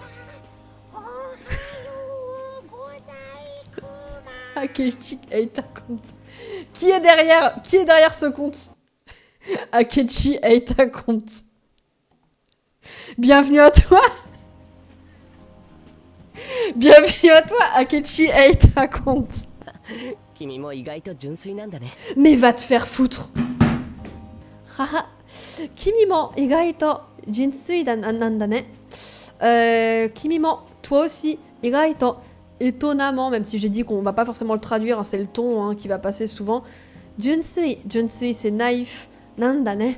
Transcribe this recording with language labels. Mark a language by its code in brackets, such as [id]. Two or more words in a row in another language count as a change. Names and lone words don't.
[fr] Akechi Eita compte. Qui est derrière ce compte? Akechi Eita compte. Bienvenue à toi. Bienvenue à toi, Akechi Eita compte. [ja] 君も意外と純粋なんだね。 [fr] Mais va te faire foutre. Haha. [ja] 君も意外と純粋なんだね. 君も, [fr] toi aussi, [ja] igaito. [fr] Étonnamment, même si j'ai dit qu'on va pas forcément le traduire, hein, c'est le ton hein, qui va passer souvent. Junsui, c'est naïf. Nandane.